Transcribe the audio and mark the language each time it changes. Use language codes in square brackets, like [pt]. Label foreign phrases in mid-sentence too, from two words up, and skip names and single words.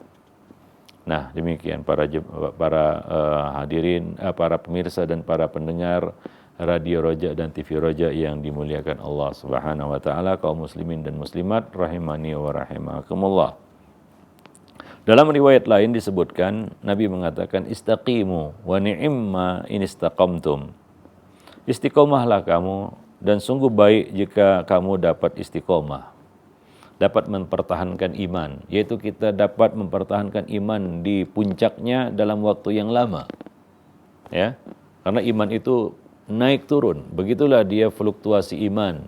[id] Nah, demikian para hadirin, para pemirsa dan para pendengar Radio Roja dan TV Roja yang dimuliakan Allah [ar] سبحانه وتعالى, [id] kaum muslimin dan muslimat [ar] رحمني ورحمكم الله. [id] Dalam riwayat lain disebutkan Nabi mengatakan, [ar] استقيموا ونعما إن استقمتم. [id] Istiqomahlah kamu dan sungguh baik jika kamu dapat istiqomah, dapat mempertahankan iman, yaitu kita dapat mempertahankan iman di puncaknya dalam waktu yang lama. Ya. Karena iman itu naik turun, begitulah dia fluktuasi iman.